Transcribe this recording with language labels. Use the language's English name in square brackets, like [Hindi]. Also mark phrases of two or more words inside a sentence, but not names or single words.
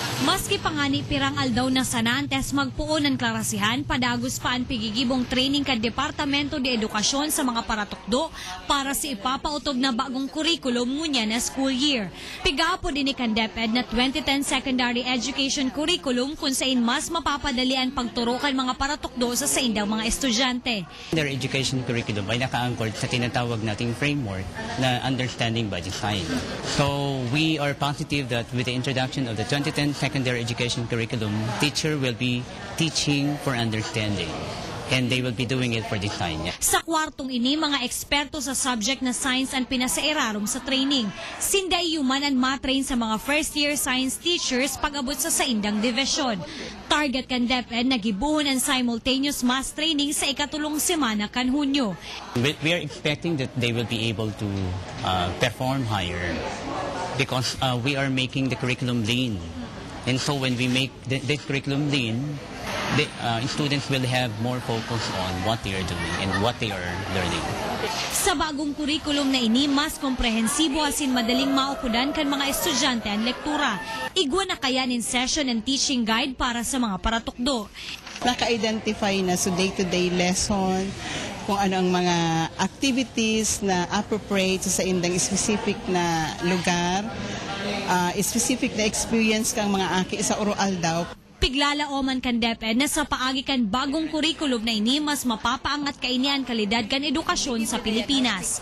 [Bikol] Maski pangani pirang aldaw na sanantes magpuon ng klarasihan, padagos pa ang pigigibong training ka Departamento de Edukasyon sa mga paratukdo para sa ipapautob na bagong kurikulum ngunya na school year. Pigapo din ni kan DepEd na 2010 Secondary Education Curriculum kung saan mas mapapadali ang pagturo kan mga paratukdo sa saindang mga estudyante. [English] Their education curriculum [Filipino] ay naka-anchored sa tinatawag nating framework na [English] understanding by design. So we are positive that with the introduction of the 2010 Secondary Education Curriculum, teacher will be teaching for understanding. And they will be doing it for design. [Bikol] Sa kwartong ini, mga eksperto sa subject na science ang pinasairarom sa training. Sinday human ang matrain sa mga [English] first-year science teachers [Bikol] pag-abot sa saindang division. Target kan DepEd na gibuhon ang [English] simultaneous mass training [Bikol] sa ikatulong semana kan Hunyo. [English] We are expecting that they will be able to perform higher because we are making the curriculum lean. And so when we make this curriculum lean, the students will have more focus on what they are doing and what they are learning. [Bikol] Sa bagong kurikulum na ini, mas komprehensibo asin madaling maukudan kan mga estudyante ang lektura. Igwa na kaya nin [English] session and teaching guide [Bikol] para sa mga paratukdo. Naka-identify na sa [English] day-to-day lesson [Bikol] kung ano ang mga activities na appropriate sa indang specific na lugar, specific na experience kang mga aki sa oral daw. Piglalaoman kan DepEd na sa paagi kan bagong kurikulum na ini mas mapapaangat kaini ang kalidad kan edukasyon sa Pilipinas.